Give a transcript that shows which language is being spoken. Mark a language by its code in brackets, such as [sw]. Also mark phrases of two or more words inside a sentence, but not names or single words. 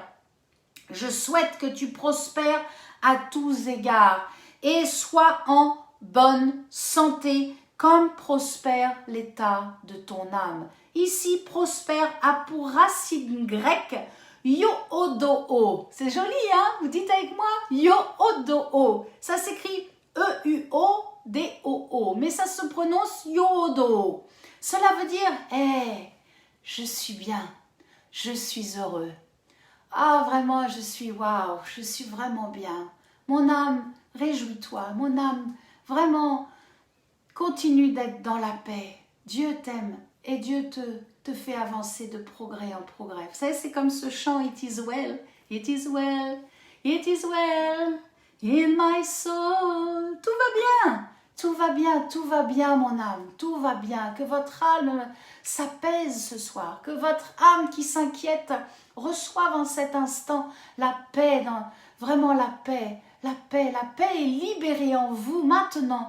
[fr] Je souhaite que tu prospères à tous égards et sois en bonne santé comme prospère l'état de ton âme. Ici, prospère a pour racine grecque Yo-o-do-o. C'est joli, hein? Vous dites avec moi? Yo-o-do-o. Ça s'écrit E-U-O-D-O-O, mais ça se prononce Yo-o-do-o. Cela veut dire, je suis bien, je suis heureux. Ah, vraiment, je suis vraiment bien. Mon âme, réjouis-toi. Mon âme, vraiment, continue d'être dans la paix. Dieu t'aime et Dieu te fait avancer de progrès en progrès. Vous savez, c'est comme ce chant, [en] It is well, it is well, it is well in my soul. [fr] Tout va bien, tout va bien, tout va bien, mon âme, tout va bien. Que votre âme s'apaise ce soir, que votre âme qui s'inquiète reçoive en cet instant la paix, vraiment la paix. La paix est libérée en vous maintenant.